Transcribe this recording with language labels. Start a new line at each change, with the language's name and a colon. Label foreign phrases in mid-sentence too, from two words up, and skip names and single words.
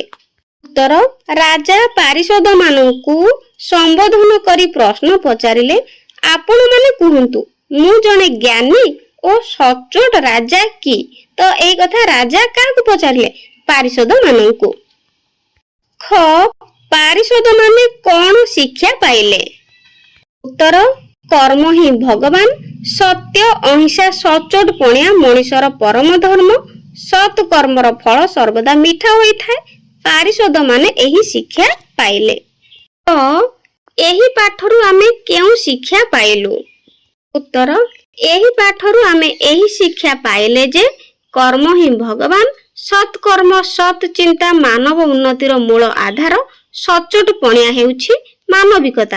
Odia: ଉତ୍ତର ରାଜା ପାରିଷଦ ମାନଙ୍କୁ ସମ୍ବୋଧନ କରି ପ୍ରଶ୍ନ ପଚାରିଲେ ଆପଣ ମାନେ କହନ୍ତୁ ମୁଁ ଜଣେ ଜ୍ଞାନୀ ଓ ସଚୋଟ ରାଜା କି। ତୋ ଏ କଥା ରାଜା କାକୁ ପଚାରିଲେ ପାରିଷଦ ମାନଙ୍କୁ। ଖ ପାରିଷଦ ମାନେ କେଉଁ ଶିକ୍ଷା ପାଇଲେ। ଉତ୍ତର କର୍ମ ହିଁ ଭଗବାନ, ସତ୍ୟ ଅହିଂସା ସଚୋଟ ପଣିଆ ମନୁଷ୍ୟର ପରମ ଧର୍ମ, ସତ କର୍ମର ଫଳ ସର୍ବଦା ମିଠା ହୋଇ ଥାଏ। ପାରିଷଦ ମାନେ ଏହି ଶିକ୍ଷା ପାଇଲେ। ତୋ ଏହି ପାଠରୁ ଆମେ କେଉ ଶିକ୍ଷା ପାଇଲୁ। ଉତ୍ତର ଏହି ପାଠରୁ ଆମେ ଏହି ଶିକ୍ଷା ପାଇଲେ ଯେ କର୍ମ ହିଁ ଭଗବାନ, ସତ୍କର୍ମ ସତ ଚିନ୍ତା ମାନବ ଉନ୍ନତିର ମୂଳ ଆଧାର, ସଚୋଟ ପଣିଆ ହେଉଛି ମାନବିକତା।